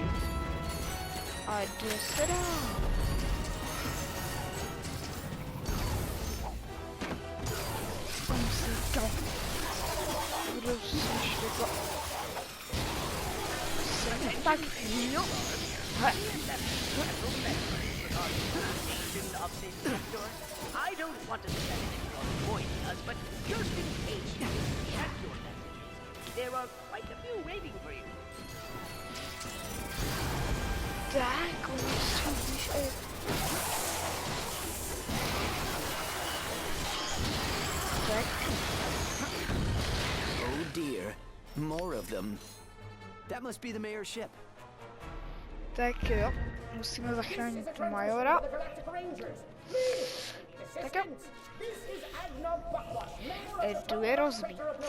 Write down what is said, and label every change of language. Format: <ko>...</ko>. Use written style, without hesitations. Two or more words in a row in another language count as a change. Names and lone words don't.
<cs>A jde se dál. Musím to. Budu si ještě to. Tak, jo. He.</cs> <en>I don't want to set anything on point us, but just in case you have your messages, there are quite a few waiting for you.</en> <cs>Tak, musíš tak.</cs> <en>Oh dear, more of them. That must be the mayor's ship.</en> <cs>Tak jo, musíme zachránit majora. Tak jo. Jdu je rozbít.</cs>